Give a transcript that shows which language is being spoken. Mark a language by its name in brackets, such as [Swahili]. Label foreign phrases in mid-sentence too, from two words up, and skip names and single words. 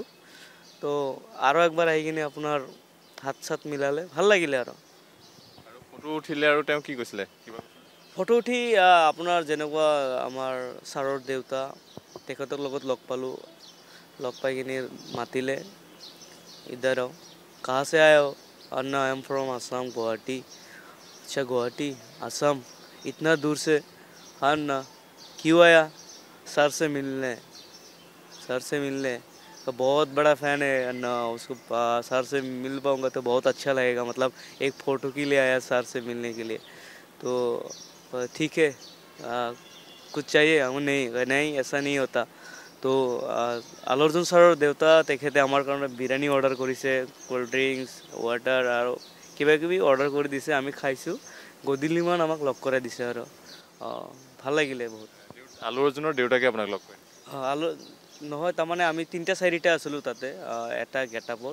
[Assamese] তো আৰু একবাৰ আহি কিনে আপোনাৰ হাত চাত মিলালে, ভাল লাগিলে আৰু। ফটো উঠিলে আৰু তেওঁ কি কৈছিলে? ফটো উঠি আপোনাৰ যেনেকুৱা আমাৰ ছাৰৰ দেউতা, তেখেতৰ লগত লগ পালোঁ। লগ পাই কিনি মাতিলে, [Hindi] इधर आओ, कहाँ से आए हो? अन्ना [English] I am from Assam [Hindi] गुवाहाटी। अच्छा गुवाहाटी, असम, इतना दूर से? हाँ अन्ना, क्यों आया? सर से मिलने। सर से मिलने? तो बहुत बड़ा फ़ैन है अन्ना, उसको सर से मिल पाऊँगा तो बहुत अच्छा लगेगा। मतलब एक फ़ोटो के लिए आया, सर से मिलने के लिए। तो ठीक है, कुछ चाहिए? हम नहीं नहीं, ऐसा नहीं होता। [Assamese] তো আল্লু অৰ্জুন ছাৰৰ দেউতা তেখেতে আমাৰ কাৰণে বিৰিয়ানী অৰ্ডাৰ কৰিছে, [English] cold drinks, [Assamese] ৱাটাৰ আৰু কিবা কিবি অৰ্ডাৰ কৰি দিছে, আমি খাইছোঁ। গধূলিমান আমাক লগ কৰাই দিছে আৰু ভাল লাগিলে বহুত। আল্লু অৰ্জুনৰ দেউতাকে আপোনাক লগ কৰে? আল্লু নহয়, তাৰমানে আমি 3টা 4টা আছিলোঁ তাতে এটা গেটআপত।